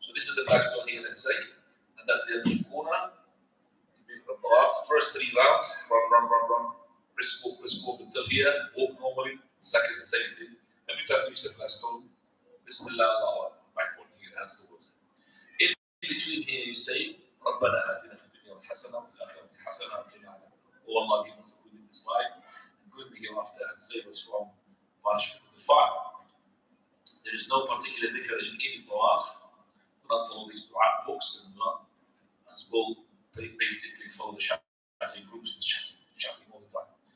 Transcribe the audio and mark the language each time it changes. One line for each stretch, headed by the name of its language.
English: So this is the black stone here, let's say, and that's the Yemeni corner. You make the tawaf, first 3 rounds, run, brisk walk until here, walk normally. Second, the same thing. Every time you use the black stone, Bismillah, Allah, by pointing your hands towards it. In between here you say,
Arabic: رَبَّنَا آتِنَا فِي الدُّنْيَا حَسَنَةً وَفِي الْآخِرَةِ حَسَنَةً وَقِنَا عَذَابَ النَّارِ.
English: Oh Allah, give us good in this life, and good in the hereafter, and save us from punishment of the fire. There is no particular dhikr in any tawaf. Do not follow these dua books, and do not, as well, basically follow the shouting groups. chatting all the time.